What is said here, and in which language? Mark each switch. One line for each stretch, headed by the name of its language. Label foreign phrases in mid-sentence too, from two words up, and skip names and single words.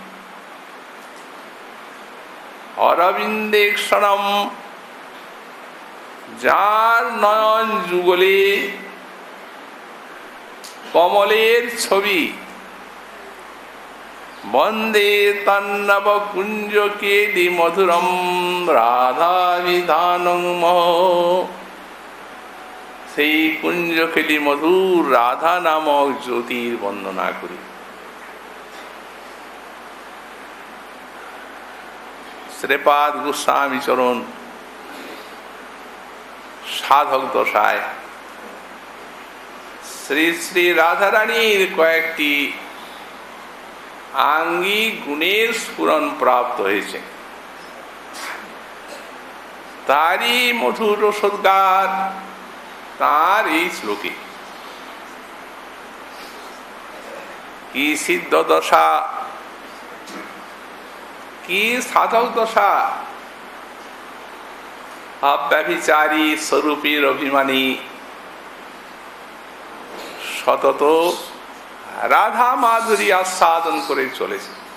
Bangla: अरविन्देक्षणम, যার নয়ন যুগলে কমলের ছবি,
Sanskrit: वंदे तन्नव कुंज केलि मधुरम राधा विधानं
Bangla: সেই কুঞ্জকেলি মধুর রাধা নামক জ্যোতির বন্দনা করি। শ্রীপাদ গোস্বামী চরণ সাধক দশায় শ্রী শ্রী রাধারানীর কয়েকটি আঙ্গিক গুণের স্ফুরণ প্রাপ্ত হয়েছে। তারই মধুর রসোদ্গার তার এই শ্লোকে কি সিদ্ধ দশা, কি সাধক দশা, অব্যভিচারী স্বরূপীর অভিমানী সতত রাধা মাধুরী আস্বাদন করে চলেছে।